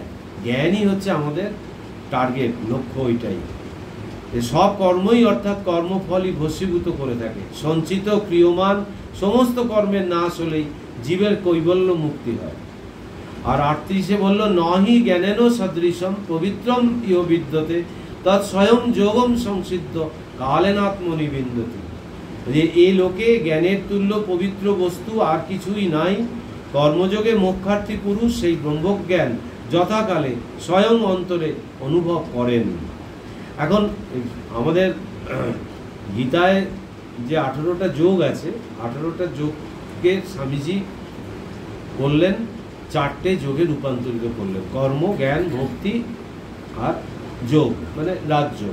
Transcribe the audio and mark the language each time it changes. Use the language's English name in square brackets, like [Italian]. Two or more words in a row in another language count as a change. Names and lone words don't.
[Bangla] জ্ঞানই হচ্ছে আমাদের টার্গেট, লক্ষ্য ওইটাই। সব কর্মই অর্থাৎ কর্মফলই ভস্মীভূত করে থাকে। সঞ্চিত ক্রিয়মান সমস্ত কর্মের নাশ হলেই জীবের কৈবল্য মুক্তি হয়। আর 38-এ বলল [Sanskrit] নহি জ্ঞানেন সদৃশম পবিত্রম ইহ বিদ্যতে তৎ স্বয়ং যোগম সংসিদ্ধ কালেনাত্মনিবিন্দতি। [Bangla] যে এই লোকে জ্ঞানের তুল্য পবিত্র বস্তু আর কিছুই নাই। কর্মযোগে মোক্ষার্থী পুরুষ সেই ব্রহ্মজ্ঞান যথাকালে স্বয়ং অন্তরে অনুভব করেন। এখন আমাদের গীতায় যে 18টা যোগ আছে, 18টা যোগকে স্বামীজি করলেন 4টে যোগে রূপান্তরিত করলেন, কর্ম, জ্ঞান, ভক্তি আর যোগ, মানে রাজযোগ।